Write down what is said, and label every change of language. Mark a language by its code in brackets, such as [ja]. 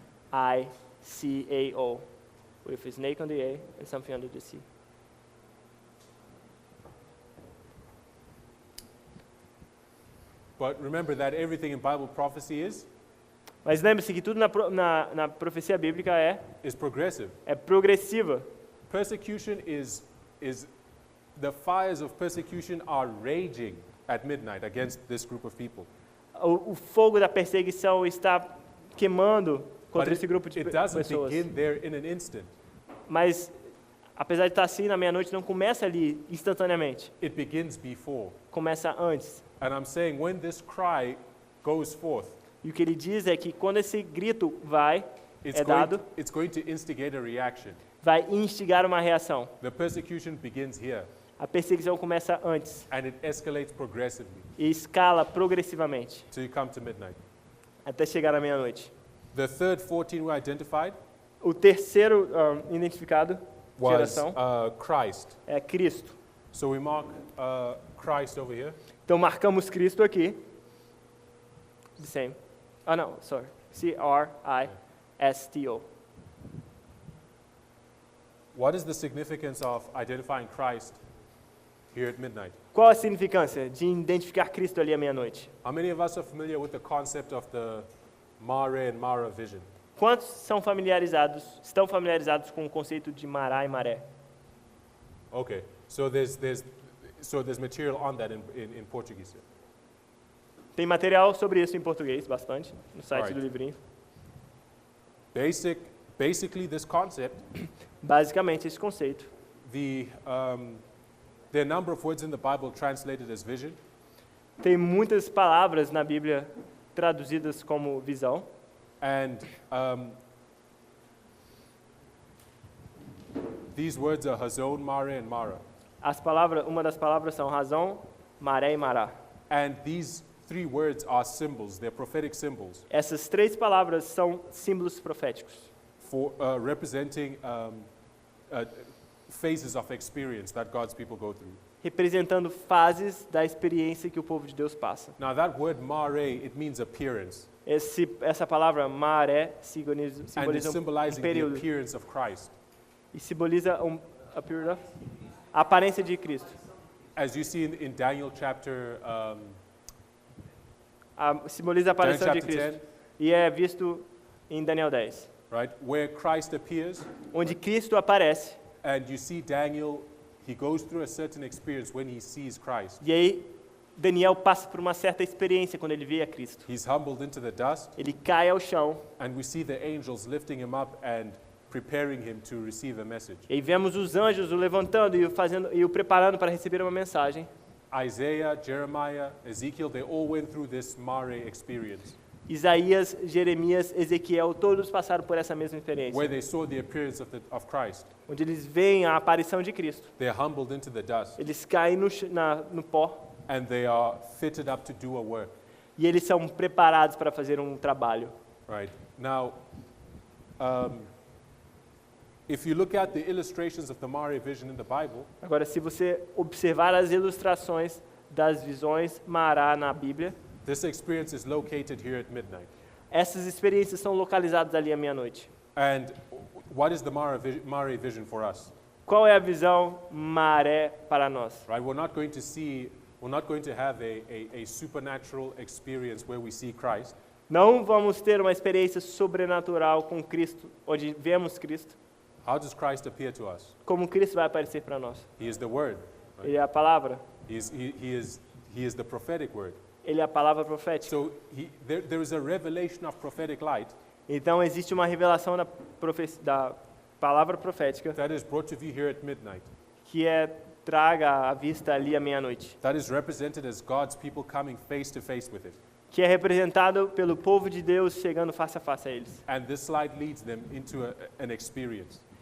[en] P-E-R-S-E-G-U-I-C-A-O, with a snake on the A and something under the sea. But remember that everything in Bible prophecy [pt] Mas lembre-se que tudo na profecia bíblica [en] is progressive. [pt] é progressiva. [en] Persecution is the fires of persecution are raging at midnight against this group of people. [pt] O fogo da perseguição está queimando [en] But [pt] contra esse grupo de [en] it doesn't [pt] pessoas. [en] begin there in an instant. [pt] Mas, apesar de estar assim, na meia-noite não começa ali instantaneamente. [en] It begins before. [pt] Começa antes. [en] And I'm saying when this cry goes forth, [pt] E o que ele diz é que quando esse grito [en] it's [pt] dado, [en] going to instigate a reaction. [pt] vai instigar uma reação. [en] The persecution begins here [pt] A perseguição começa antes [en] and it escalates progressively [pt] e escala progressivamente [en] till you come to midnight. [pt] até chegar à meia-noite. [en] The third 14 we identified [pt] O terceiro identificado, [en] was [pt] geração, [en] Christ. [pt] é Cristo. [en] So we mark Christ over here. [pt] Então marcamos Cristo aqui. [en] The same. [pt] Ah, não, [en] sorry. C-R-I-S-T-O. What is the significance of identifying Christ here at midnight? [pt] Qual a significância de identificar Cristo ali à meia-noite? [en] How many of us are familiar with the concept of the Mare and Mara vision? [pt] Quantos estão familiarizados com o conceito de mará e maré? [en] Okay, so there's material on that in Portuguese. [pt] Tem material sobre isso em português, bastante, no site [en] Alright. [pt] do livrinho. [en] Basically, this concept, [pt] Basicamente, esse conceito. [en] there are a number of words in the Bible translated as vision, [pt] Tem muitas palavras na Bíblia traduzidas como visão. [en] and these words are Hazon, Mare, and Mara. [pt] Uma das palavras são razão, maré e mará. [en] And these three words are symbols, they're prophetic symbols [pt] Essas três palavras são símbolos proféticos, [en] for representing phases of experience that God's people go through. [pt] representando fases da experiência que o povo de Deus passa. [en] Now that word mare, it means appearance, [pt] Essa palavra maré [en] and it's [pt] simboliza um [en] symbolizing the [pt] período [en] appearance of Christ. [pt] e simboliza [en] appeared of? [pt] A aparência de Cristo. [en] As you see in Daniel chapter [pt] Simboliza a aparição de [en] chapter [pt] Cristo. [en] 10. [pt] E é visto em Daniel 10. [en] Right, where Christ appears, [pt] Onde Cristo aparece. [en] and you see Daniel, he goes through a certain experience when he sees Christ. [pt] E aí Daniel passa por uma certa experiência quando ele vê a Cristo. [en] He's humbled into the dust, [pt] Ele cai ao chão. [en] and we see the angels lifting him up and preparing him to receive a message. [pt] E aí vemos os anjos o levantando e o preparando para receber uma mensagem. [en] Isaiah, Jeremiah, Ezekiel, they all went through this Mare experience, [pt] Isaías, Jeremias, Ezequiel, todos passaram por essa mesma experiência. [en] where they saw the appearance of Christ. [pt] Onde eles veem a aparição de Cristo. [en] They're humbled into the dust, [pt] Eles caem no pó. [en] and they are fitted up to do a work. [pt] E eles são preparados para fazer um trabalho. [en] Right. Now, if you look at the illustrations of the Mare vision in the Bible, [pt] Agora, se você observar as ilustrações das visões Mará na Bíblia, [en] this experience is located here at midnight. [pt] essas experiências são localizadas ali à meia-noite. [en] And what is the Mare vision for us? [pt] Qual é a visão maré para nós? [en] Right? We're not going to have a supernatural experience where we see Christ. [pt] Não vamos ter uma experiência sobrenatural com Cristo, onde vemos Cristo. [en] How does Christ appear to us? [pt] Como Cristo vai aparecer para nós? [en] He is the Word. Right? [pt] Ele é a palavra. [en] He is the prophetic Word. [pt] Ele é a palavra profética. [en] So there is a revelation of prophetic light [pt] Então existe uma revelação da palavra profética [en] that is brought to you here at midnight. [pt] que traga à vista ali à meia-noite, [en] That is represented as God's people coming face to face with it. [pt] que é representado pelo povo de Deus chegando face a face a eles. [en] And this light leads them into an experience.